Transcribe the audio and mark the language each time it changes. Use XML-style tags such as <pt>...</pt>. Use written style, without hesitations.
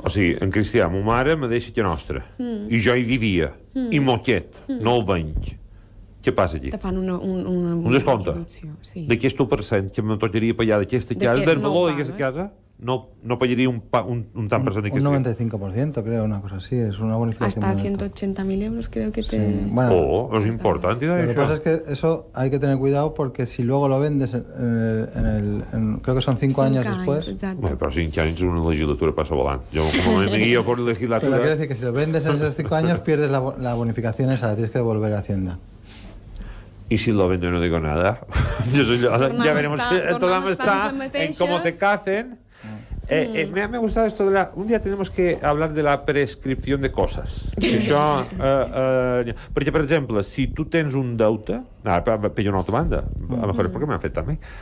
<ca>O sigui, en Cristià, ma mare me deixa que nostra, i jo hi vivia, i moquet, no el venc. Què passa aquí? Te fan un descompte? Sí. D'aquest 1% que me tocaria pagar d'aquesta casa, del valor d'aquesta casa, no pagaria un tant per cent d'aquesta casa.</ca> <es>Un 95%, creo, una cosa así, es una bonificación. Hasta 180.000 euros creo que te... Sí. Bueno, es importante. Lo que pasa es que eso hay que tener cuidado porque si luego lo vendes creo que son 5 años después... Bueno, pero 5 años es una legislatura pasa volando. Yo como me guío por legislatura... Pero quiere decir que si lo vendes en esos 5 años pierdes la bonificación esa, la tienes que devolver a Hacienda. Y si lo vendo y no digo nada, ya veremos. Todo está en cómo te cacen. Me ha gustado esto de un día tenemos que hablar de la prescripción de cosas.</es> <ca>Això, perquè, per exemple, si tu tens un deute, per una altra banda, a lo mejor és perquè m'han fet també.</ca>